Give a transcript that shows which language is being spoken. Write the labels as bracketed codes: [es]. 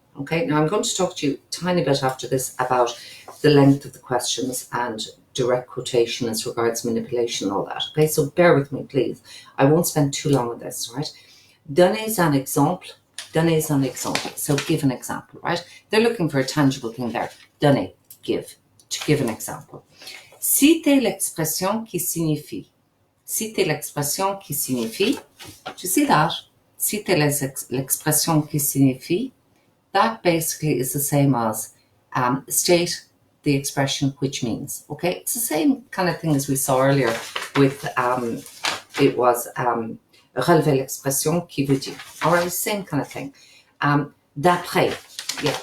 [en] Okay, now I'm going to talk to you a tiny bit after this about the length of the questions and direct quotation as regards manipulation and all that. Okay, so bear with me, please. I won't spend too long on this, right? [fr] Donnez un exemple. Donnez un exemple. [en] So give an example, right? They're looking for a tangible thing there. Donner, give. To give an example. [fr] Citez l'expression qui signifie. Citez l'expression qui signifie. [en] Do you see that? [fr] Citez l'expression qui signifie. [en] That basically is the same as state the expression which means. Okay, it's the same kind of thing as we saw earlier with it was [fr] relever l'expression qui veut dire. [en] All right, same kind of thing. D'après, yeah.